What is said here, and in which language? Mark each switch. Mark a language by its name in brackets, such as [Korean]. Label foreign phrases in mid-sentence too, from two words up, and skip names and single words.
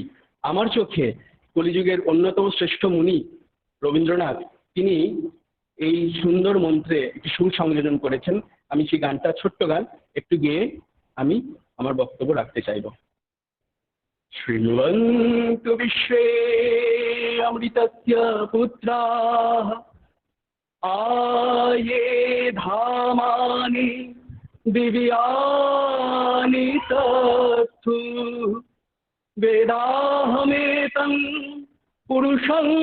[Bangla] আমার চোখে কলিযুগের অন্যতম শ্রেষ্ঠ মুনি রবীন্দ্রনাথ, তিনি এই সুন্দর মন্ত্রে একটি সুর সংযোজন করেছেন। আমি সেই গানটা, ছোট্ট গান, একটু গেয়ে আমি আমার বক্তব্য রাখতে চাইব। [Sanskrit] শৃण्वन्तु विश्वे अमृतस्य पुत्राः आये धामानि दिव्यानि तत्तु वेदाहमेतं पुरुषं